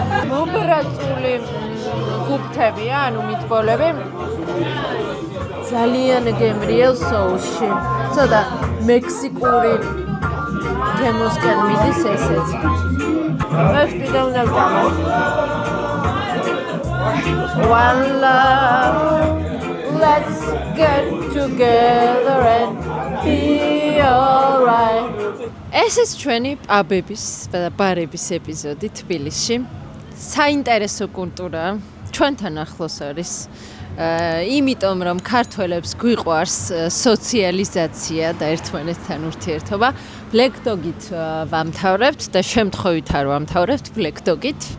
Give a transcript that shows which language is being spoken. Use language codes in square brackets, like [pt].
[ka] მომბრაწული გუფთებია, ანუ მითბოლები ძალიან გემრიელ სოუსში. ცოტა მექსიკური გემოსკენ მიდის ესეც. ეს კიდე უნდა ვჭამო. [en] One love, let's get together and be alright. [ka] ეს ჩვენი პაბების და ბარების ეპიზოდი თბილისში. საინტერესო კულტურაა. ჩვენთან ახლოს არის. იმიტომ რომ ქართველებს გვიყვარს სოციალიზაცია და ერთმანეთთან ურთიერთობა, Black Dog-ით ვამთავრებთ და შემთხვევით არ ვამთავრებთ Black Dog-ით.